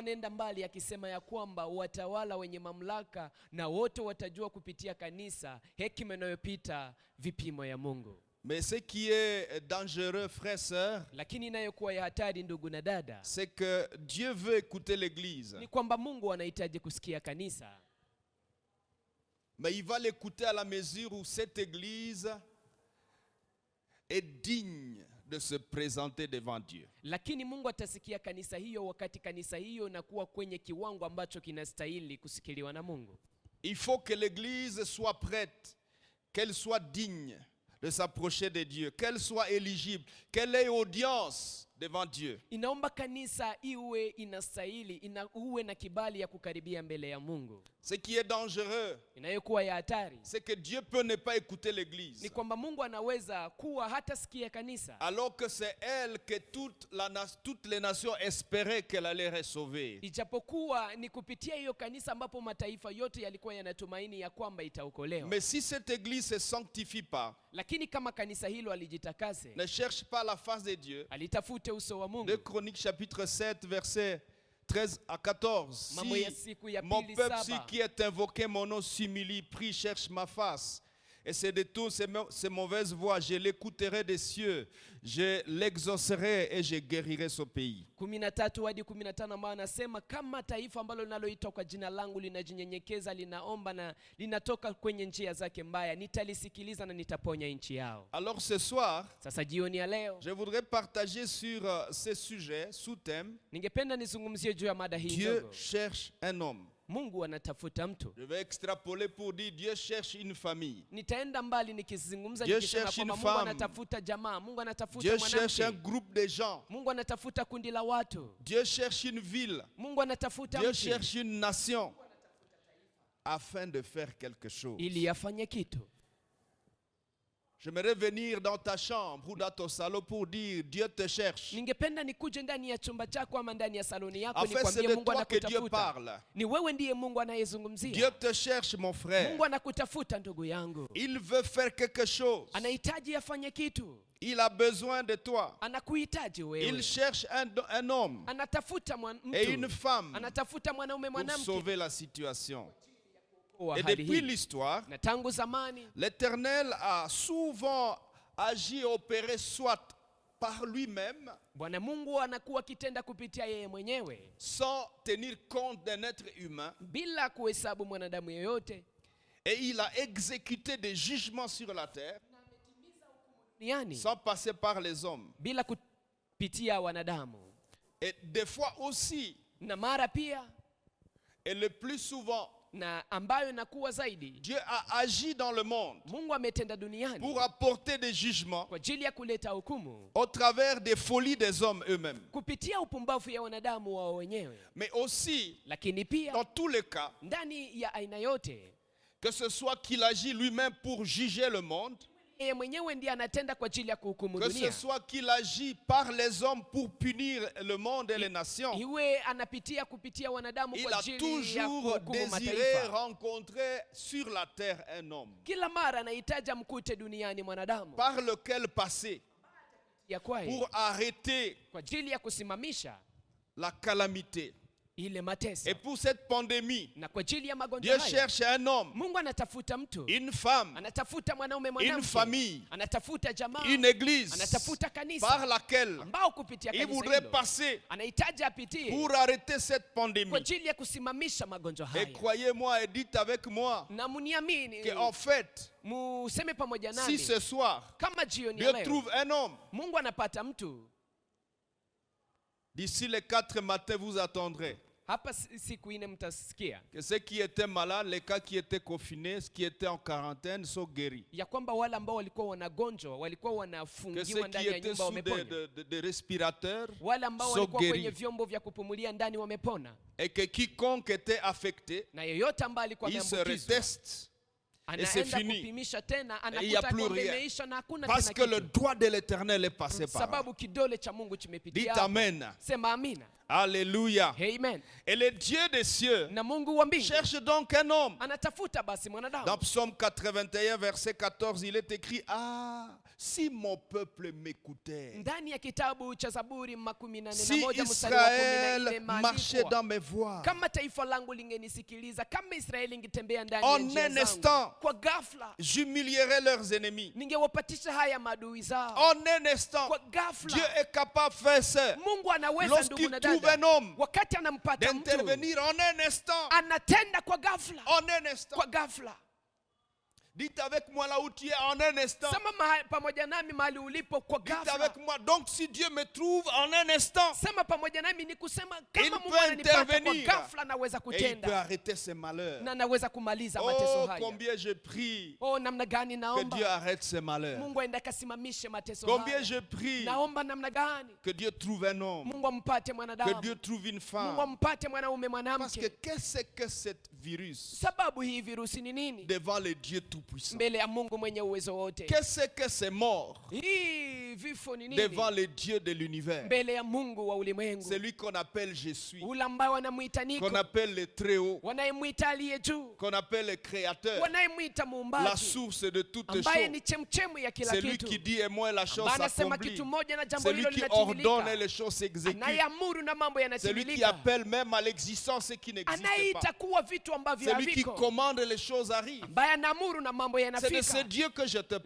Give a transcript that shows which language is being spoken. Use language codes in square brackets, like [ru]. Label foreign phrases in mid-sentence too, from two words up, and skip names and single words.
[fr] Mais ce qui est dangereux, frères et sœurs, c'est que Dieu veut écouter l'Église. Mais il va l'écouter à la mesure où cette Église est digne de se présenter devant Dieu. [sw] Lakini Mungu atasikia kanisa hiyo wakati kanisa hiyo inakuwa kwenye kiwango ambacho kinastahili kusikiliwa na Mungu. [fr] Il faut que l'Église soit prête, qu'elle soit digne de s'approcher de Dieu, qu'elle soit éligible, qu'elle ait audience devant Dieu. [sw] Inaomba kanisa iwe inastahili, uwe na kibali ya kukaribia mbele ya Mungu. [fr] Ce qui est dangereux, [sw] Inayokuwa ya hatari [fr] c'est que Dieu peut ne pas écouter l'église, [sw] ni kwamba Mungu anaweza kuwa hata sikia kanisa, [fr] alors que c'est elle que toutes les nations espéraient qu'elle allait être sauvée. [sw] ijapokuwa ni kupitia hiyo kanisa ambapo mataifa yote yalikuwa yanatumaini ya kwamba itaokolewa. [fr] Mais si cette église se sanctifie pas, [sw] Lakini kama kanisa hilo alijitakase, [fr] ne cherche pas la face de Dieu, [sw] alitafute uso wa Mungu. [fr] 2 Chroniques chapitre 7 verset 13 à 14. [sw] Mambo ya [fr] Si [sw] siku ya [fr] mon [sw] pili [fr] peuple [sw] saba. [fr] qui est invoqué mon nom s'humilie, prie, cherche ma face, et se détourne ces mauvaises voies, je l'écouterai des cieux, je l'exaucerai et je guérirai ce pays. [sw] 13 hadi 15 ambao anasema kama taifa ambalo linaloitwa kwa jina langu linajinyenyekeza, linaomba na linatoka kwenye njia zake mbaya, nitalisikiliza na nitaponya nchi yao. [fr] Alors ce soir, [sw] Sasa jioni ya leo [fr] je voudrais partager sur ce sujet, sous-thème, [sw] ningependa nizungumzie juu ya mada hii [fr] Dieu [sw] ndogo. [fr] cherche un homme. [sw] Mungu anatafuta mtu. [fr] Je vais extrapoler pour dire Dieu cherche une famille. [sw] Nitaenda mbali nikizungumza [fr] Dieu [sw] nikisema [fr] cherche [sw] kwamba [fr] une [sw] Mungu [fr] femme. [sw] anatafuta jamaa, Mungu anatafuta [fr] Dieu cherche un [sw] mwanamke, [fr] groupe de gens. [sw] Mungu anatafuta kundi la watu, [fr] Dieu cherche une ville. [sw] Mungu anatafuta [fr] Dieu [sw] mtu [fr] cherche une nation afin de faire quelque chose. [sw] ili afanye kitu. [fr] J'aimerais venir dans ta chambre ou dans ton salon pour dire Dieu te cherche. [sw] Ningependa nikuje ndani ya chumba chako ama ndani ya saloni yako [fr] En fait, c'est [sw] nikwambie [fr] de [sw] Mungu [fr] toi que Dieu [sw] anakutafuta. [fr] parle. [sw] Ni wewe ndiye Mungu [fr] Dieu [sw] anayezungumzia. [fr] te cherche, mon frère. [sw] Mungu anakutafuta ndugu yangu. [fr] Il veut faire quelque chose. [sw] Anahitaji afanye kitu. [fr] Il a besoin de toi. [sw] Anakuhitaji [fr] Il [sw] wewe. [fr] cherche un homme [sw] Anatafuta [fr] et une [sw] mtu. [fr] femme [sw] Anatafuta mwanaume [fr] pour [sw] mwanamke [fr] sauver la situation. [sw] wa [fr] Et [sw] hali [fr] depuis [sw] hii. [fr] l'histoire, [sw] Na tangu zamani [fr] l'Éternel a souvent agi et opéré soit par lui-même, [sw] Bwana Mungu anakuwa akitenda kupitia yeye mwenyewe [fr] sans tenir compte d'un être humain, [sw] bila kuhesabu mwanadamu yeyote [fr] et il a exécuté des jugements sur la terre [sw] duniani [fr] sans passer par les hommes. [sw] bila kupitia wanadamu. [fr] Et des fois aussi, [sw] Na mara pia [fr] et le plus souvent, [sw] na ambayo inakuwa zaidi, [fr] Dieu a agi dans le monde [sw] Mungu ametenda duniani [fr] pour apporter des jugements [sw] kwa ajili ya kuleta hukumu [fr] au travers des folies des hommes eux-mêmes. [sw] kupitia upumbavu ya wanadamu wao wenyewe. [fr] Mais aussi, [sw] Lakini pia [fr] dans tous les cas, [sw] ndani ya aina yote, [fr] que ce soit qu'il agit lui-même pour juger le monde, [sw] yeye mwenyewe ndiye anatenda kwa ajili ya kuhukumu [fr] que ce [sw] dunia. [fr] soit qu'il agit par les hommes pour punir le monde et les nations, [sw] Iwe anapitia kupitia wanadamu [fr] il [sw] kwa [fr] a [sw] ajili ya [fr] toujours [sw] kuhukumu [fr] désiré [sw] mataifa. [fr] rencontrer sur la terre un homme [sw] Kila mara anahitaji amkute duniani mwanadamu [fr] par lequel passer [sw] ya kwaye [fr] pour arrêter [sw] kwa ajili ya kusimamisha [fr] la calamité. [sw] ile mateso. [fr] Et pour cette pandémie, [sw] Na kwa ajili ya magonjwa [fr] Dieu [sw] haya [fr] cherche un homme, [sw] Mungu anatafuta mtu, [fr] une femme, [sw] anatafuta mwanaume [fr] une [sw] mwanamke, [fr] famille, [sw] anatafuta jamaa, [fr] une église [sw] anatafuta [fr] par [sw] kanisa [fr] laquelle [sw] ambao kupitia [fr] il [sw] kanisa [fr] voudrait [sw] hilo [fr] passer [sw] anahitaji apitie [fr] pour arrêter cette [sw] kwa [fr] pandémie. [sw] ajili ya kusimamisha magonjwa [fr] Et [sw] haya. [fr] croyez-moi et dites avec moi [sw] Na muniamini, [fr] qu'en fait, [sw] museme pamoja [fr] si [sw] nami, [fr] ce soir, [sw] kama jioni [fr] Dieu [sw] ya leo [fr] trouve un homme, [sw] Mungu anapata mtu, [fr] d'ici les 4 matins, vous attendrez [sw] hapa siku ine mtasikia [fr] que ceux qui étaient malades, les cas qui étaient confinés, ceux qui étaient en quarantaine sont guéris. [sw] ya kwamba wale ambao walikuwa wanagonjwa, walikuwa [fr] Que [sw] wanafungiwa [fr] ceux qui [sw] ndani ya [fr] étaient [sw] nyumba [fr] sous [sw] wamepona. [fr] des respirateurs [sw] Wale ambao [fr] sont [sw] walikuwa kwenye [fr] guéris. [sw] vyombo vya kupumulia ndani wamepona. [fr] Et que quiconque était affecté, [sw] Na yeyote ambaye alikuwa [fr] il se [sw] ameambukizwa [fr] reteste. Et c'est [sw] anaenda [fr] fini. [sw] kupimisha tena, [fr] Et il n'y a [sw] anakuta [fr] plus [sw] kwamba [fr] rien. [sw] imeisha na hakuna [fr] Parce [sw] tena [fr] que le [sw] kitu, [fr] doigt de l'Éternel est passé par là. [sw] sababu kidole cha Mungu [fr] Dites [sw] chimepitia hapo. [fr] Amen. [sw] Sema amina. [fr] Alléluia. Amen. Et le Dieu des cieux [sw] Na Mungu wa mbingu [fr] cherche donc un homme. [sw] anatafuta basi [fr] Dans [sw] mwanadamu. [fr] Psaume 81, verset 14, il est écrit: Ah, si mon peuple m'écoutait, [sw] Ndani ya kitabu cha Zaburi 41 [fr] si [sw] mstari wa 14 [fr] Israël marchait [sw] imeandikwa, [fr] dans mes voies, [sw] kama taifa langu lingenisikiliza, kama Israeli ingetembea ndani [fr] En [sw] ya njia [fr] un [sw] zangu, [fr] instant. [sw] kwa ghafla [fr] j'humilierai leurs ennemis. [sw] ningewapatisha haya maadui zao. [fr] En un instant, [sw] Kwa ghafla [fr] Dieu est capable de faire ça. [sw] Mungu anaweza, ndugu [fr] Lorsqu'il [sw] na [fr] trouve [sw] dada, [fr] un homme, [sw] wakati anampata mtu [fr] d'intervenir en un instant. [sw] anatenda kwa ghafla, [fr] En un instant. [sw] kwa ghafla. [fr] Dites avec moi là où tu es en un instant. [sw] Sema pamoja nami mahali ulipo kwa [fr] Dites [sw] ghafla. [fr] avec moi, donc si Dieu me trouve en un instant, [sw] Sema pamoja nami ni kusema [fr] Il [sw] kama Mungu [fr] peut [sw] ananipata kwa [fr] intervenir. [sw] ghafla naweza [fr] et il peut [sw] kutenda [fr] arrêter ses malheurs. [sw] na naweza kumaliza mateso [fr] Oh, [sw] haya. [fr] combien je prie [sw] Oh, namna gani [fr] que [sw] naomba [fr] Dieu arrête ses malheurs. [sw] Mungu aende akasimamishe mateso [fr] Combien [sw] haya. [fr] je prie [sw] Naomba namna gani [fr] que Dieu trouve un homme, [sw] Mungu ampate [fr] que [sw] mwanadamu, [fr] Dieu trouve une [sw] Mungu [fr] femme. [sw] ampate mwanaume [fr] Parce que [sw] mwanamke. [fr] qu'est-ce que cet virus [sw] Sababu hii virusi ni nini [fr] devant le Dieu Tout-Puissant? [sw] mbele ya Mungu mwenye uwezo wote? [fr] Qu'est-ce que ces morts [sw] Hii vifo ni nini [fr] devant le Dieu de l'univers? [sw] mbele ya Mungu wa ulimwengu? [fr] Celui qu'on appelle Je suis, [sw] Ule ambao wanamwita Niko, [fr] qu'on appelle le Très-Haut, [sw] wanayemwita aliye juu, [fr] qu'on appelle le Créateur, [sw] wanayemwita [fr] la [sw] muumbaji, [fr] source de toutes [sw] ambaye [fr] choses. [sw] ni chemchemu ya kila [fr] Celui [sw] kitu, [fr] qui dit et moi la chose [sw] ambaye anasema [fr] s'accomplit. [sw] kitu moja na jambo [fr] Celui [sw] hilo [fr] qui ordonne et [sw] linatimilika, [fr] les choses s'exécutent. [sw] anayeamuru na mambo [fr] Celui qui [sw] yanatimilika, [fr] appelle même à l'existence ce qui n'existe pas. [sw] anayeita kuwa vitu ambavyo [fr] Celui qui [sw] haviko, [fr] commande et les choses arrivent. [sw] ambaye anaamuru na mambo [fr] C'est de ce [sw] yanafika. [fr] Dieu que je te